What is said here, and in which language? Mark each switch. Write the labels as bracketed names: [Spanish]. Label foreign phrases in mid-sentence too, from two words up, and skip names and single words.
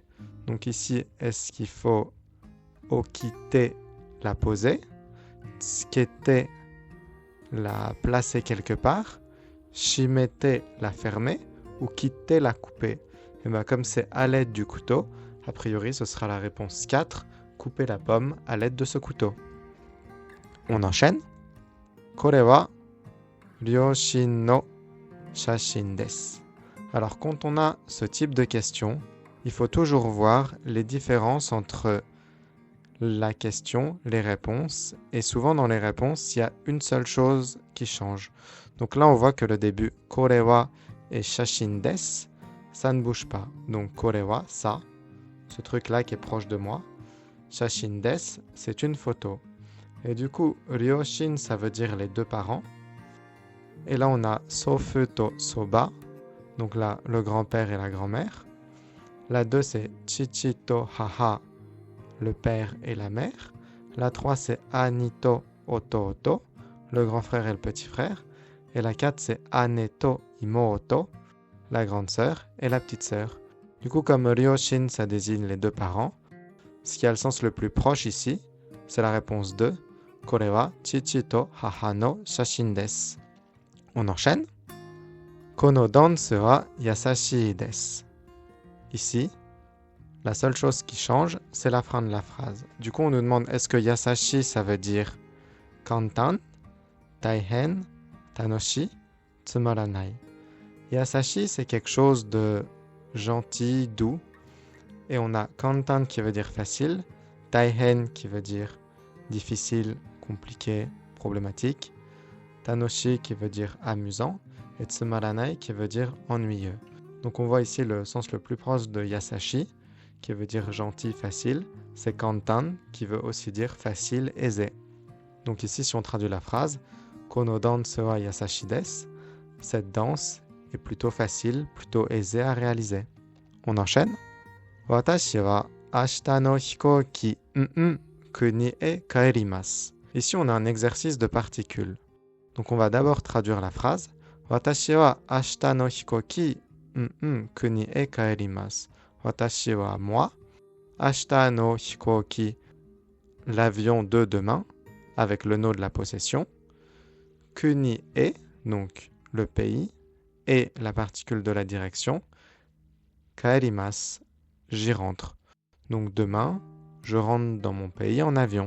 [French] Donc ici, est-ce qu'il faut okite, la poser, tsukete, la placer quelque part, shimete, la fermer, ou kite, la couper? Et bien comme c'est à l'aide du couteau, a priori ce sera la réponse 4, couper la pomme à l'aide de ce couteau. On enchaîne. [Japanese] これは両親の写真です. [French] Alors quand on a ce type de question, il faut toujours voir les différences entre la question, les réponses, et souvent dans les réponses, il y a une seule chose qui change. Donc là, on voit que le début [Japanese] これは [French] et [Japanese] 写真です, [French] ça ne bouge pas. Donc [Japanese] これは, [French] ça, ce truc-là qui est proche de moi. [Japanese] 写真です, [French] c'est une photo. Et du coup, ryoshin, ça veut dire les deux parents. Et là, on a [Japanese] 祖父と祖母, [French] donc là, le grand-père et la grand-mère. La 2, c'est [Japanese] 父と母, [French] le père et la mère. La 3, c'est [Japanese] 兄と弟, [French] le grand frère et le petit frère. Et la 4, c'est [Japanese] 姉と妹, [French] la grande sœur et la petite sœur. Du coup, comme ryoshin, ça désigne les deux parents, ce qui a le sens le plus proche ici, c'est la réponse 2. [Japanese] これは父と母の写真です. [French] On enchaîne. [Japanese] このダンスはやさしいです. [French] Ici, la seule chose qui change, c'est la fin de la phrase. Du coup, on nous demande est-ce que yasashi, ça veut dire kantan, taihen, tanoshi, tsumaranai. Yasashi, c'est quelque chose de gentil, doux. Et on a kantan qui veut dire facile, taihen qui veut dire difficile, compliqué, problématique, tanoshi qui veut dire amusant, et tsumaranai qui veut dire ennuyeux. Donc on voit ici le sens le plus proche de yasashi, qui veut dire gentil, facile, c'est kantan qui veut aussi dire facile, aisé. Donc ici, si on traduit la phrase, [Japanese] このダンスはやさしいです, [French] cette danse est plutôt facile, plutôt aisée à réaliser. On enchaîne. [Japanese] 私は明日の飛行機国へ帰ります. [French] Ici, on a un exercice de particules. Donc on va d'abord traduire la phrase. [Japanese] 私は明日の飛行機国へ帰ります. 私は moi. 明日の飛行機, [French] l'avion de demain, avec le no de la possession. [Japanese] 国へ, [French] donc le pays, et la particule de la direction. Kaerimasu, j'y rentre. Donc demain, je rentre dans mon pays en avion.